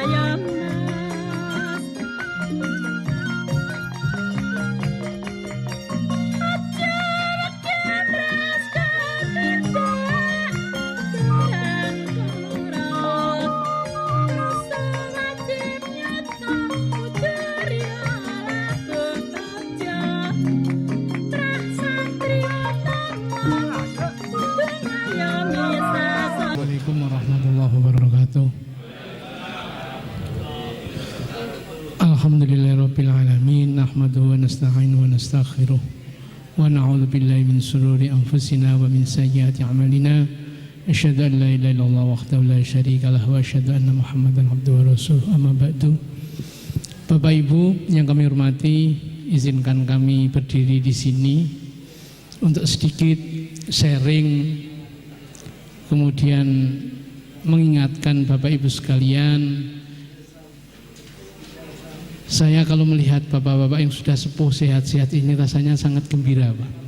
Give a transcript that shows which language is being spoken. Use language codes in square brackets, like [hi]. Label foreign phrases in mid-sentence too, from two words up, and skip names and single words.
[ar] mas ajar kemras katinda dan kurang rasa wajib nyata ujarya lagu praja السلام عليكم ورحمة الله وبركاته. الحمد لله رب العالمين، نحمده ونستعينه ونستغفره ونعوذ بالله من شرور أنفسنا ومن سيئات أعمالنا. أشهد أن لا إله إلا الله وحده لا شريك له وأشهد أن محمدا عبده ورسوله. أما بعد. [id] Bapak Ibu yang kami hormati, izinkan kami berdiri di sini untuk sedikit sharing, kemudian mengingatkan Bapak Ibu sekalian. Saya kalau melihat bapak-bapak yang sudah sepuh sehat-sehat ini rasanya sangat gembira, Pak.